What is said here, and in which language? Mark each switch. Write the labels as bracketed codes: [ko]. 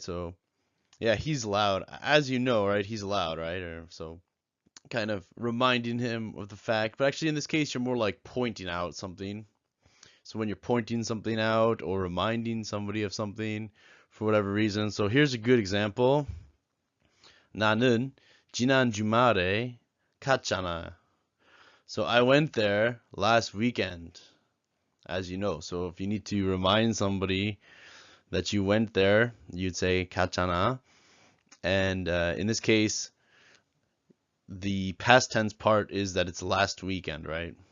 [en] So yeah, he's loud, as you know, right? He's loud, right? Or so kind of reminding him of the fact. But actually, in this case, you're more like pointing out something. So when you're pointing something out or reminding somebody of something for whatever reason. So here's a good example. [ko] 나는 지난 주말에 갔잖아. [en] So I went there last weekend, as you know. So if you need to remind somebody that you went there, you'd say 갔잖아. And in this case, the past tense part is that it's last weekend, right?